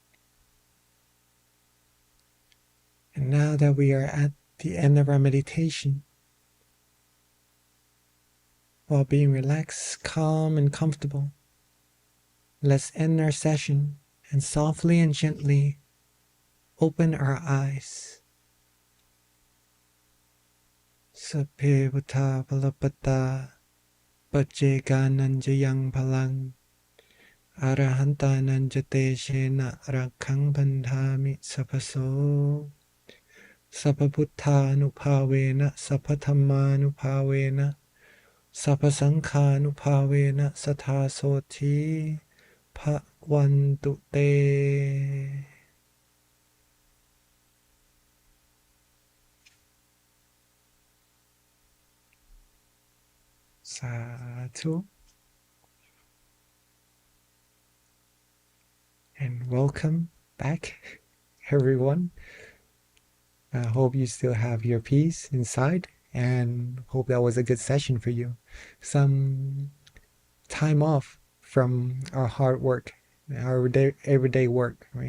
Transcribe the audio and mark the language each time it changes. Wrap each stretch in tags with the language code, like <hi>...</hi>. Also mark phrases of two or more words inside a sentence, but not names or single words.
<en>And now that we are at the end of our meditation, while being relaxed, calm, and comfortable, let's end our session and softly and gently open our eyes.</en> <pi>Sape buddha palapata paccegananjayang palang arahantananjate shena rakhang bandhami sapaso sapabuddhanupavena sapathammanupavena sapasankhanupavena sathasoti bhavantu te. Sadhu.</pi> <en>And welcome back, everyone. I hope you still have your peace inside and hope that was a good session for you. Some time off from our hard work, our everyday work, right?</en>